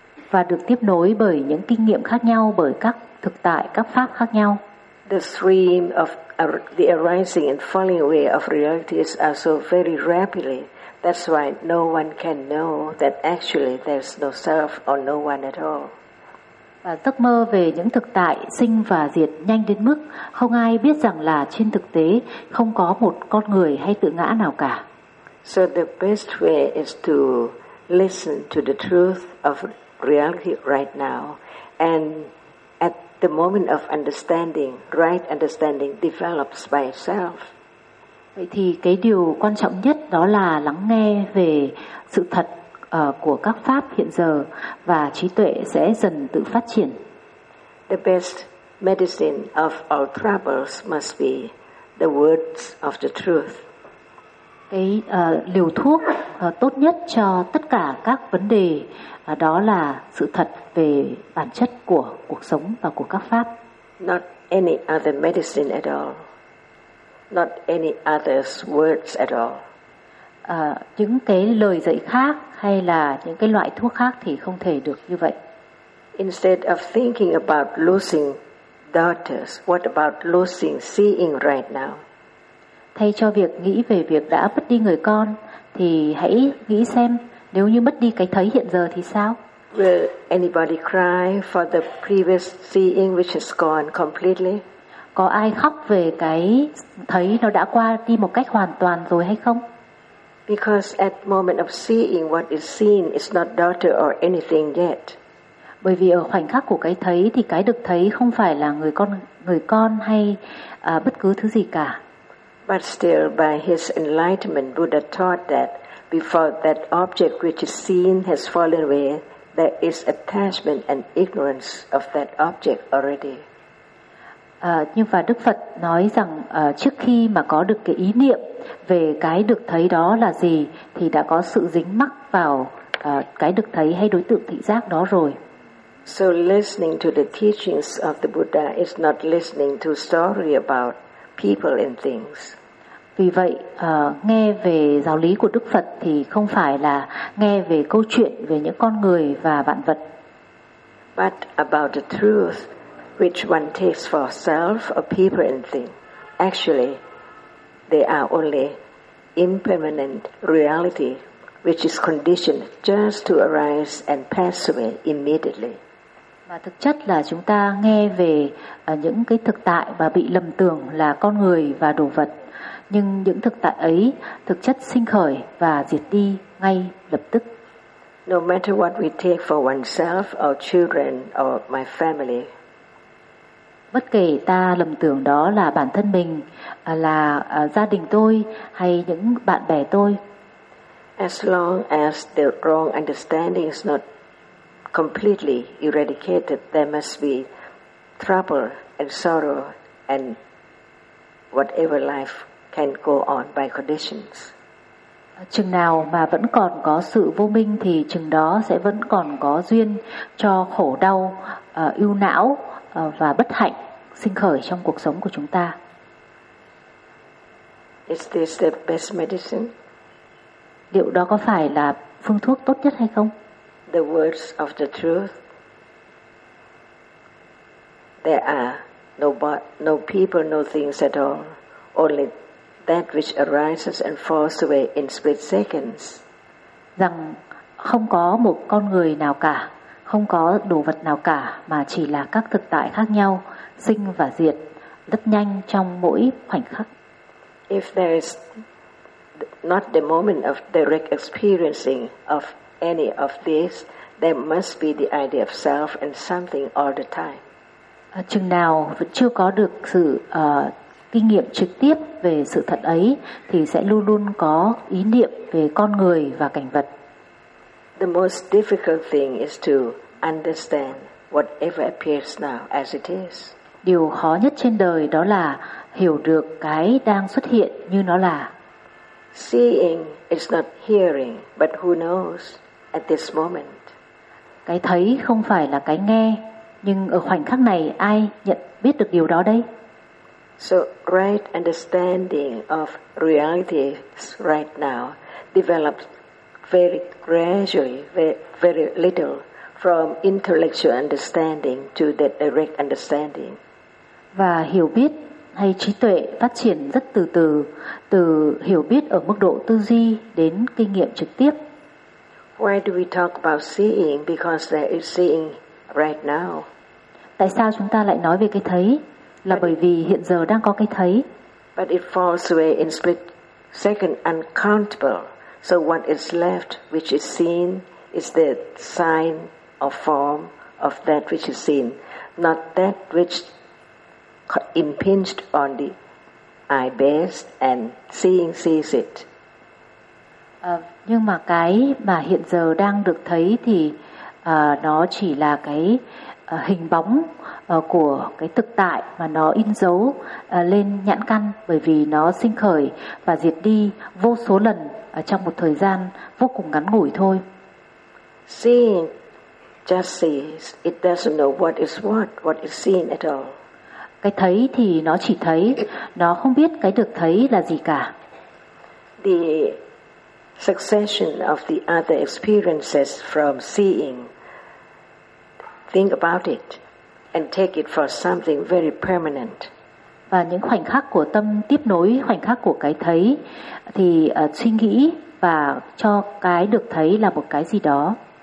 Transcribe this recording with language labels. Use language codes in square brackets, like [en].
[vi] Và được tiếp nối bởi những kinh nghiệm khác nhau, bởi các thực tại, các pháp khác nhau. [en] The stream of the arising and falling away of realities are so very rapidly. That's why no one can know that actually there's no self or no one at all. [vi] Và giấc mơ về những thực tại sinh và diệt nhanh đến mức không ai biết rằng là trên thực tế không có một con người hay tự ngã nào cả. [en] So the best way is to listen to the truth of reality right now, and at the moment of understanding, right understanding develops by itself. [vi] Vậy thì cái điều quan trọng nhất đó là lắng nghe về sự thật của các pháp hiện giờ và trí tuệ sẽ dần tự phát triển. [en] The best medicine of all troubles must be the words of the truth. [vi] Cái liều thuốc tốt nhất cho tất cả các vấn đề đó là sự thật về bản chất của cuộc sống và của các pháp. [en] Not any other medicine at all. Not any other's words at all. [vi] Những cái lời dạy khác hay là những cái loại thuốc khác thì không thể được như vậy. [en] Instead of thinking about losing daughters, what about losing seeing right now? [vi] Thay cho việc nghĩ về việc đã mất đi người con, thì hãy nghĩ xem nếu như mất đi cái thấy hiện giờ thì sao? [en] Will anybody cry for the previous seeing which is gone completely? [vi] Có ai khóc về cái thấy nó đã qua đi một cách hoàn toàn rồi hay không? [en] Because at moment of seeing what is seen is not daughter or anything yet. [vi] Bởi vì ở khoảnh khắc của cái thấy thì cái được thấy không phải là người con hay bất cứ thứ gì cả. [en] But still, by his enlightenment, Buddha taught that before that object which is seen has fallen away, there is attachment and ignorance of that object already. [vi] Nhưng và Đức Phật nói rằng trước khi mà có được cái ý niệm về cái được thấy đó là gì, thì đã có sự dính mắc vào cái được thấy hay đối tượng thị giác đó rồi. [en] So listening to the teachings of the Buddha is not listening to story about people and things. [vi] Vì vậy, nghe về giáo lý của Đức Phật thì không phải là nghe về câu chuyện về những con người và vạn vật. [en] But about the truth which one takes for self or people and things. Actually, they are only impermanent reality which is conditioned just to arise and pass away immediately. [vi] Mà thực chất là chúng ta nghe về những cái thực tại và bị lầm tưởng là con người và đồ vật. Nhưng những thực tại ấy thực chất sinh khởi và diệt đi ngay lập tức. [en] No matter what we take for oneself, our children, or my family. [vi] Bất kể ta lầm tưởng đó là bản thân mình, là gia đình tôi hay những bạn bè tôi. [en] As long as the wrong understanding is not completely eradicated, there must be trouble and sorrow and whatever life can go on by conditions. [vi] Chừng nào mà vẫn còn có sự vô minh thì chừng đó sẽ vẫn còn có duyên cho khổ đau, ưu não và bất hạnh sinh khởi trong cuộc sống của chúng ta. [en] Is this the best medicine? [vi] Liệu đó có phải là phương thuốc tốt nhất hay không? [en] The words of the truth. There are no people, no things at all. Only that which arises and falls away in split seconds. [vi] Rằng không có một con người nào cả, không có đồ vật nào cả, mà chỉ là các thực tại khác nhau, sinh và diệt, rất nhanh trong mỗi khoảnh khắc. [en] If there is not the moment of direct experiencing of any of this, there must be the idea of self and something all the time. [vi] Chừng nào vẫn chưa có được sự kinh nghiệm trực tiếp về sự thật ấy, thì sẽ luôn luôn có ý niệm về con người và cảnh vật. [en] The most difficult thing is to understand whatever appears now as it is. [vi] Điều khó nhất trên đời đó là hiểu được cái đang xuất hiện như nó là. [en] Seeing is not hearing, but who knows at this moment. [vi] Cái thấy không phải là cái nghe, nhưng ở khoảnh khắc này ai nhận biết được điều đó đây? [en] So right understanding of reality right now develops very gradually, very little, from intellectual understanding to the direct understanding. [vi] Và hiểu biết hay trí tuệ phát triển rất từ từ, từ hiểu biết ở mức độ tư duy đến kinh nghiệm trực tiếp. [en] Why do we talk about seeing? Because there is seeing right now. [vi] Tại sao chúng ta lại nói về cái thấy? Là bởi vì hiện giờ đang có cái thấy. [en] But it falls away in split second uncountable. So what is left, which is seen, is the sign or form of that which is seen, not that which impinged on the eye base and seeing sees it. [vi] Nhưng mà cái mà hiện giờ đang được thấy thì nó chỉ là cái hình bóng của cái thực tại mà nó in dấu lên nhãn căn, bởi vì nó sinh khởi và diệt đi vô số lần trong một thời gian vô cùng ngắn ngủi thôi. [en] Seeing just sees, it doesn't know what is what is seen at all. [vi] Cái thấy thì nó chỉ thấy, nó không biết cái được thấy là gì cả. [en] The succession of the other experiences from seeing, think about it and take it for something very permanent. [vi] Và những khoảnh khắc của tâm tiếp nối khoảnh khắc của cái thấy thì suy nghĩ và cho cái được thấy là một cái gì đó.